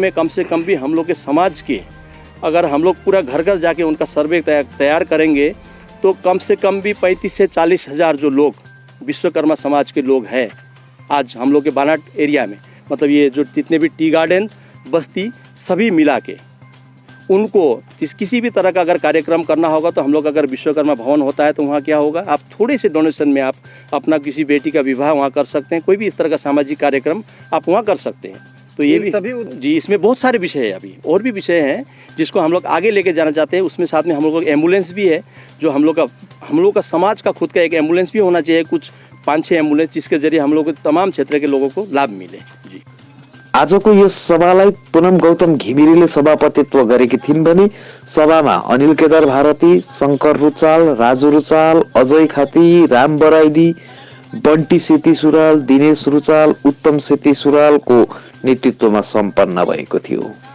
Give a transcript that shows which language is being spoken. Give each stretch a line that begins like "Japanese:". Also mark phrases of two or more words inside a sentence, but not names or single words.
Hindi: में कम से कम भी हम लोग के समाज के अगर हम लोग पूरा घर घर जाके उनका सर्वे तैयार करेंगे तो कम से कम भी 35 से 40 हज़ार जो लोग विश्वकर्मा समाज के लोग हैं आज हम लोग के बानाहाट एरिया में, मतलब ये जो जितने भी
English: tea garden
Hindi: बस्ती सभी मिला के उनको किसी भी तरह का अगर कार्यक्रम करना होगा तो हम लोग अगर विश्वकर्मा भवन होता है तो वहाँ क्या होगा, आप थोड़े से डोनेशन में आप अपना किसी बेटी का विवाह वहाँ कर सकते हैं, कोई भी इस तरह का सामाजिक कार्यक्रम आप वहाँ कर सकते हैं। तो ये भी सभी जी, इसमें बहुत सारे विषय है, अभी और भी विषय हैं जिसको हम लोग आगे लेके जाना चाहते हैं। उसमें साथ में हम लोग एम्बुलेंस भी है, जो हम लोग का समाज का खुद का एक एम्बुलेंस भी होना चाहिए, कुछ 5-6 एम्बुलेंस, जिसके जरिए हम लोग तमाम क्षेत्र के लोगों को लाभ मिले। जी,
Nepali: आजको यस सभालाई पुनम गौतम घिमिरेले सभापतित्व गरेकी थिइन् भने सभामा अनिल केदार भारती, शंकर रुचाल, राजु रुचाल, अजय खाती, राम बराइली, बन्टी सेती सुराल, दिनेश रुचाल, उत्तम सेती सुरालको नेतृत्वमा सम्पन्न भएको थियो।